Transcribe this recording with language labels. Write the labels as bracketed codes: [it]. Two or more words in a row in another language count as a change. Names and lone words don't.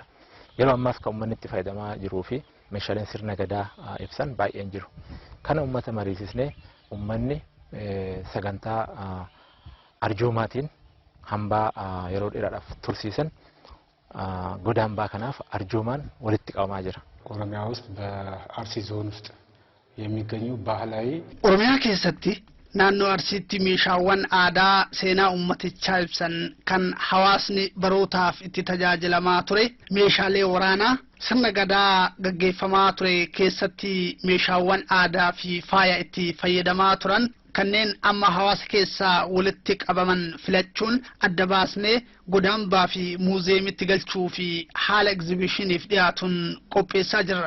[om] Yeroo ammaas kan uummanni itti fayyadamaa jiruu fi meeshaaleen sirna gadaa ibsan baay'een jiru. Kana uummata mariisisnee uummanni sagantaa arjoomaatiin hambaa yeroo dheeraadhaaf tursiisan godaan baa kanaaf arjoomaan walitti qabamaa jira. [am] ኦሮሚያ ውስጥ በአርሲ ዞን ውስጥ የሚገኙ ባህላዊ [om] ኦሮሚያ keessatti naannoo Arsiitti meeshaawwan aadaa seenaa ummatichaa ibsan kan hawaasni barootaaf itti tajaajilamaa ture meeshaalee waraanaa sirna gadaa gaggeeffamaa ture keessatti meeshaawwan aadaa fi faaya itti fayyadamaa turan kanneen amma hawaasa keessaa walitti qabaman filachuun adda baasnee godaambaa fi muuzeemitti galchuu fi haala egzibishiniif dhiyaatuun qopheessaa jirra.